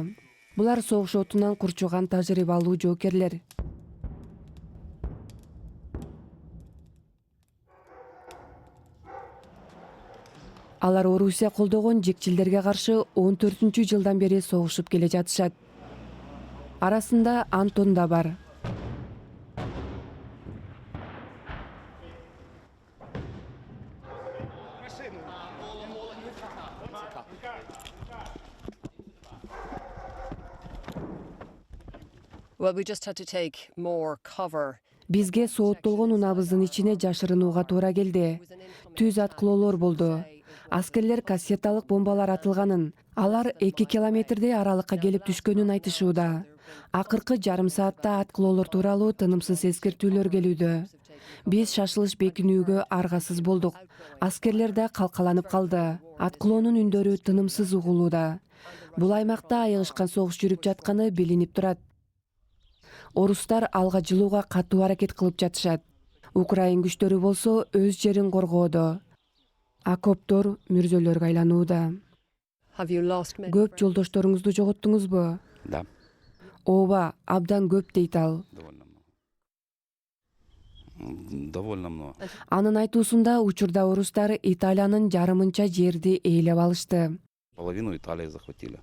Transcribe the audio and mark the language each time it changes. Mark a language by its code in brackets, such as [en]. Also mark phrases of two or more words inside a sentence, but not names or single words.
[ky] Булар согуш отунан курчуган тажрыйбалуу жоокерлер. Алар Орусия колдогон жекчилдерге каршы 14-жылдан бери согушуп келе жатышат. Арасында Антон да бар. [en] Well, we just had to take more cover. [ky] Бизге сооттолгон унабыздын ичине жашырынууга туура келди. Түз аткылоолор болду. Аскерлер кассеталык бомбалар атылганын, алар 2 километрдей аралыкка келип түшкөнүн айтышууда. Акыркы жарым саатта аткылоолор тууралуу тынымсыз эскертүүлөр келүүдө. Биз шашылыш бекинүүгө аргасыз болдук. Аскерлер да калкаланып калды. Аткылоонун үндөрү тынымсыз угулууда. Бул аймакта айыгышкан согуш жүрүп жатканы билинип турат. Орустар алга жылууга катуу аракет кылып жатышат. Украин күчтөрү болсо өз жерин коргоодо. Окоптор мүрзөлөргө айланууда. [en] Have you lost many? [ky] Көп жолдошторуңузду жоготтуңузбу? [ru] Да, [ky] Ооба, абдан көп дейт ал. [ru] довольно много. [ky] Анын айтуусунда учурда орустар Италиянын жарымынча жерди ээлеп алышты. [ru] Половину Италии захватили.